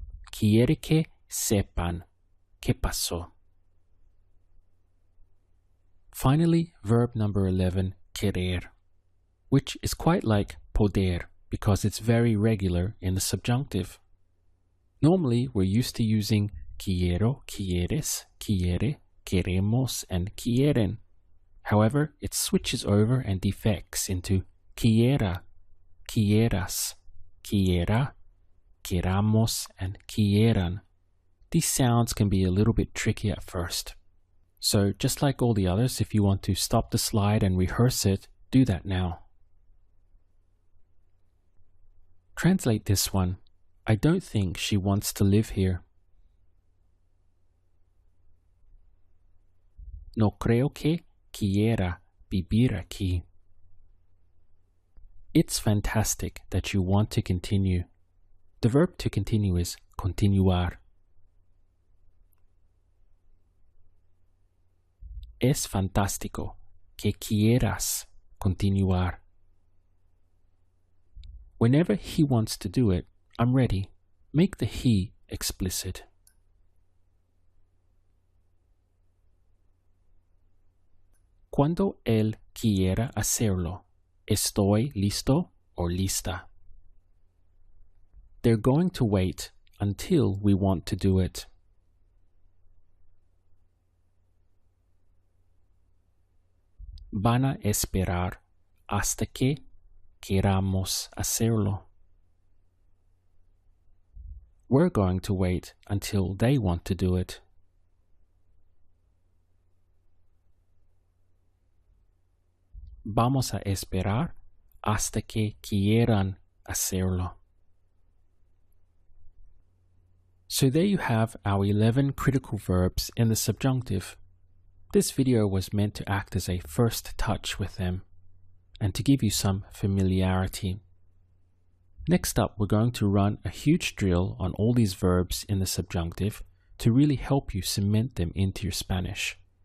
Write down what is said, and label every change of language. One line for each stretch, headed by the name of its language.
Spanish: Quiere que sepan qué pasó.
English: Finally, verb number 11, querer, which is quite like poder because it's very regular in the subjunctive. Normally, we're used to using
Spanish: quiero, quieres, quiere, queremos,
English: and
Spanish: quieren.
English: However, it switches over and defects into
Spanish: quiera, quieras, quiera, queramos,
English: and
Spanish: quieran.
English: These sounds can be a little bit tricky at first. So just like all the others, if you want to stop the slide and rehearse it, do that now. Translate this one. I don't think she wants to live here.
Spanish: No creo que quiera vivir aquí.
English: It's fantastic that you want to continue. The verb to continue is continuar.
Spanish: Es fantástico que quieras continuar.
English: Whenever he wants to do it, I'm ready. Make the he explicit.
Spanish: Cuando él quiera hacerlo, estoy listo or lista.
English: They're going to wait until we want to do it.
Spanish: Van a esperar hasta que queramos hacerlo.
English: We're going to wait until they want to do it.
Spanish: Vamos a esperar hasta que quieran hacerlo.
English: So there you have our 11 critical verbs in the subjunctive. This video was meant to act as a first touch with them and to give you some familiarity. Next up, we're going to run a huge drill on all these verbs in the subjunctive to really help you cement them into your Spanish.